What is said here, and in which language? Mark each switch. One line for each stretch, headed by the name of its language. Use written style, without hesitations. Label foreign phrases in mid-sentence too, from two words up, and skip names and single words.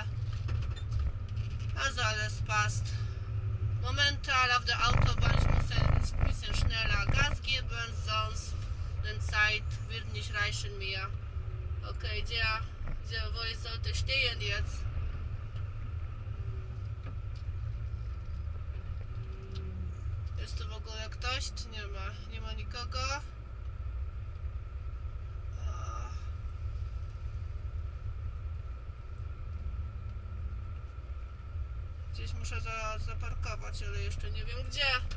German: Also alles passt. Momentan auf der Autobahn, ich muss ein bisschen schneller Gas geben, sonst die Zeit wird nicht reichen mir. Okay, wo ich sollte stehen jetzt?
Polish: Jest tu w ogóle ktoś? Czy nie ma? Nie ma nikogo. Gdzieś muszę zaparkować, ale jeszcze nie wiem gdzie.